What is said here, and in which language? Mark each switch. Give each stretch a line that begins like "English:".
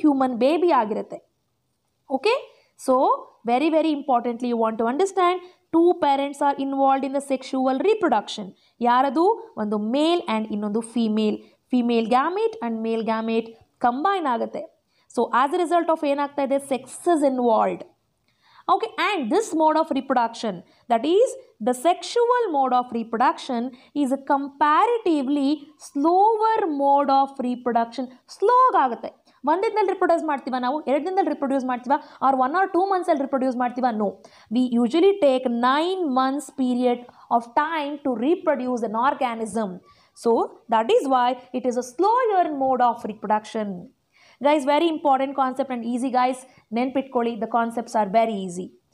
Kannada: Human baby ಆಗಿರುತ್ತೆ.
English: Okay, so very very importantly you want to understand, 2 parents are involved in the sexual reproduction.
Kannada: ಯಾರದು? ಒಂದು male and ಇನ್ನೊಂದು female. Female gamete and mail gamete combine ಆಗುತ್ತೆ.
English: so as a result of
Kannada: ಏನಾಗ್ತಾ ಇದೆ?
English: Sex is involved. Okay, and this mode of reproduction, that is the sexual mode of reproduction, is a comparatively slower mode of reproduction.
Kannada: Slow ಆಗುತ್ತೆ. ಒಂದು ದಿನದಲ್ಲಿ reproduce ಮಾಡ್ತೀವ ನಾವು, 2 ದಿನದಲ್ಲಿ reproduce ಮಾಡ್ತೀವ, R
English: 1 or 2 months
Kannada: ಲ್ಲಿ ರಿಪ್ರೊಡ್ಯೂಸ್ ಮಾಡ್ತೀವ?
English: No, we usually take 9 months period of time to reproduce an organism. So that is why it is a slower mode of reproduction. Guys, very important concept and easy guys.
Kannada: ನೆನ್ಪಿಟ್ಕೊಳ್ಳಿ,
English: the concepts are very easy.